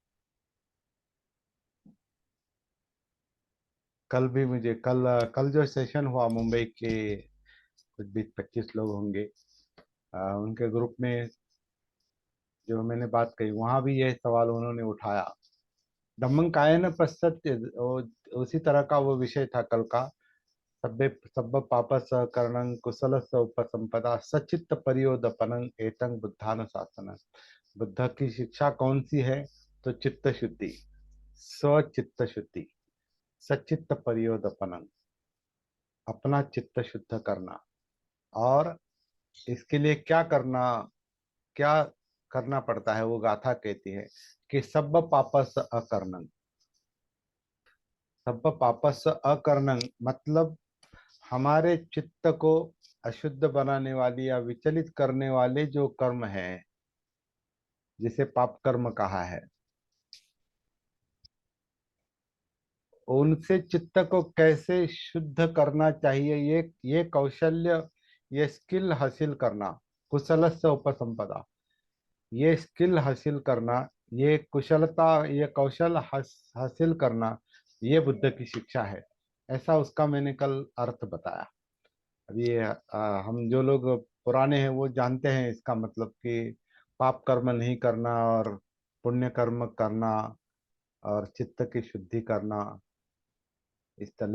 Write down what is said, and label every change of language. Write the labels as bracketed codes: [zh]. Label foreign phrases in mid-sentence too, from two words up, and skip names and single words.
[hi] कल भी मुझे कल कल जो सेशन हुआ मुंबई के, कुछ 20-25 लोग होंगे, उनके ग्रुप में जो मैंने बात कही, वहां भी यह सवाल उन्होंने उठाया। [pi] धम्मं कायेन पश्यति, [hi] उसी तरह का वो विषय था कल का। [pi] सब्बे सब्ब पापस करणं कुशलस्य उपसंपदा सचित्त परियोदपनं एतं बुद्धानुशासनं। [hi] बुद्ध की शिक्षा कौन सी है? तो चित्त शुद्धि, स्वचित्त शुद्धि, [pi] सचित्त परियोदपनं, [hi] अपना चित्त शुद्ध करना। और इसके लिए क्या करना, क्या करना पड़ता है? वो गाथा कहती है कि [pi] सब्ब पापस अकरणं। सब्ब पापस अकरणं [hi] मतलब हमारे चित्त को अशुद्ध बनाने वाली या विचलित करने वाले जो कर्म हैं, जिसे पाप कर्म कहा है, उनसे चित्त को कैसे शुद्ध करना चाहिए, ये कौशल्य, ये स्किल हासिल करना। [pi] कुशलस्य उपसंपदा, [hi] ये स्किल हासिल करना, ये कुशलता, ये कौशल हासिल करना, ये बुद्ध की शिक्षा है। ऐसा उसका मैंने कल अर्थ बताया। अब ये हम जो लोग पुराने हैं वो जानते हैं इसका मतलब कि पाप कर्म नहीं करना और पुण्य कर्म करना और चित्त की शुद्धि करना, इस तरह।